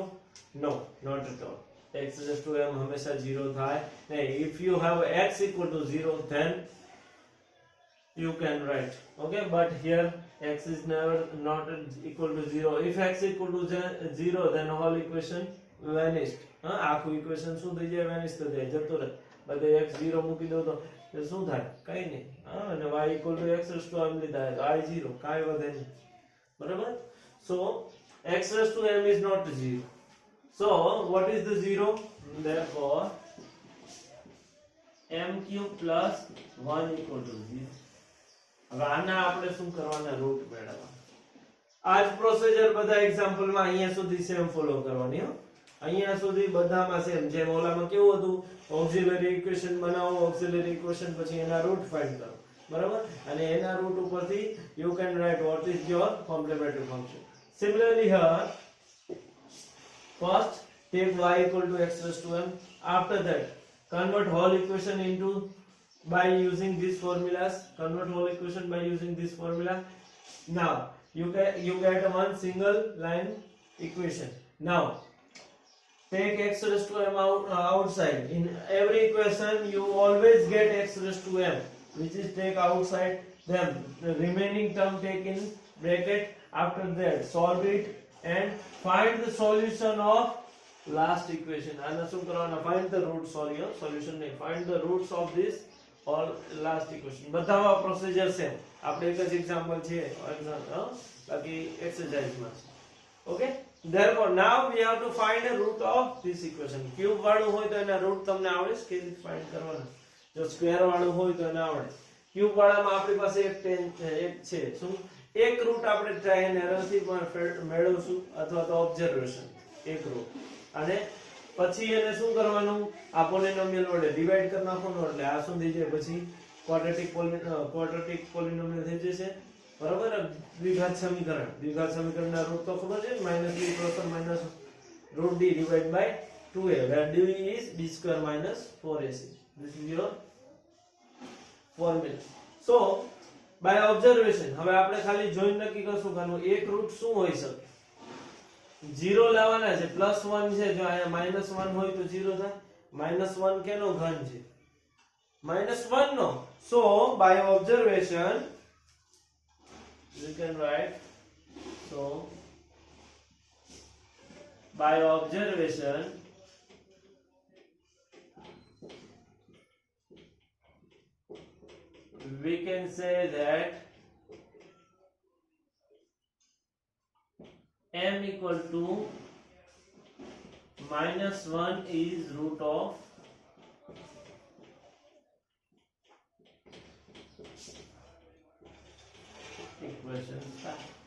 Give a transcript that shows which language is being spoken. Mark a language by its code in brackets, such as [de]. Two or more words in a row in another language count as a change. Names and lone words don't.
[en] No, not at all. X raised to m [gu] હંમેશા 0 થાય. [en] If you have x equal to 0 then you can write, okay, but here x is never not equal to 0. If x equal to 0 then whole equation vanished. [gu] આખું equation શું થઈ જાય? vanish થઈ જાય, જતો રહે. બધે x 0 મૂકી દો તો શું થાય? કઈ નહીં. અને [en] y equal to x raised to m [gu] લીધા તો i 0, કાઈ વધે નહીં. બરાબર? [en] So x raised to m is not 0. So what is the 0? Therefore m cube plus 1 equal to 0. [gu] હવે આના આપણે શું કરવાના? રૂટ મેળવવા. આ જ પ્રોસિજર બધા એક્ઝામ્પલ માં અહીંયા સુધી [en] same follow [gu] કરવાની હો. અહીંયા સુધી બધામાં સેમ. જેમ ઓલામાં કેવું હતું? [en] auxiliary equation [gu] બનાવો, [en] auxiliary equation [gu] પછી એના [en] root find [gu] કરો. બરાબર? અને એના રૂટ ઉપરથી [en] you can write what is your complementary function. Similarly here, first take y equal to x raised to m. After that convert whole equation into by using these formulas. Convert whole equation by using this formula. Now you get one single line equation. Now take x raised to m outside. In every equation you always get x raised to m, which is take outside, then the remaining term take in bracket. After that solve it and find the solution of last equation. [gu] આના શું કરવાના? [en] find the root, solution નહીં, find the roots of this or last equation. [gu] બધામાં [en] procedure same. [gu] આપણે એક જ એક્ઝામ્પલ છે બાકી એક્સરસાઇઝમાં છે. [en] ઓકે, therefore now we have to find a root of this equation. [gu] ક્યુબ વાળું હોય તો એના રૂટ તમને આવડે છે કે રીતે ફાઇન્ડ કરવાના? જો સ્ક્વેર વાળું હોય તો એને આવડે. ક્યુબ વાળામાં આપણી પાસે એક છે શું? એક રૂટ આપણે [en] try and error [gu] થી પણ મેળવશું અથવા તો ઓબ્ઝર્વેશન એક રૂટ. અને પછી એને શું કરવાનું? આ પોલિનોમિયલ વડે ડિવાઇડ કરી નાખવાનું એટલે આ શું થઈ જાય? પછી [en] quadratic polynomial [gu] થઈ જશે. બરાબર? દ્વિઘાત સમીકરણના રૂટ તો ખબર છે, -b + - √d [en] divide by [gu] 2a [en] where d is b square minus 4ac. This is your formula. So by observation [gu] હવે આપણે ખાલી જોઈન નક્કી કરશું કે આનું એક રૂટ શું હોઈ શકે? 0 લાવવાના છે. +1 છે, જો અહીંયા -1 હોય તો 0 થાય. -1 કેનો ઘન છે? -1 નો. [en] So by observation you can write, so by observation we can say that m equal to -1 is root of equation 5.